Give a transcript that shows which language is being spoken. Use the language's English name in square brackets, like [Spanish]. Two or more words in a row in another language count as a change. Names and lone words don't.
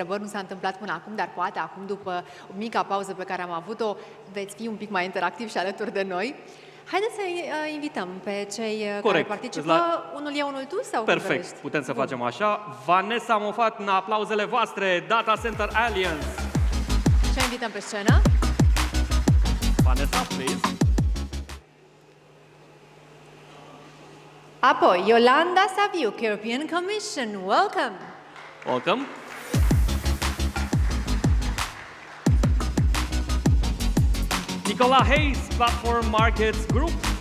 [Romanian] Nu s-a întâmplat până acum, dar poate acum, după o mică pauză pe care am avut-o, veți fi un pic mai interactiv și alături de noi. Haideți să invităm pe cei care participă. Unul e unul tu sau Perfect, putem să facem așa. Vanessa Mofat, în aplauzele voastre, Data Center Alliance. Și invităm pe scenă. [English] Vanessa, please. [Romanian] Apoi, Yolanda Saviuc, European Commission. [English] Welcome. Welcome. Nicola Hayes, Platform Markets Group.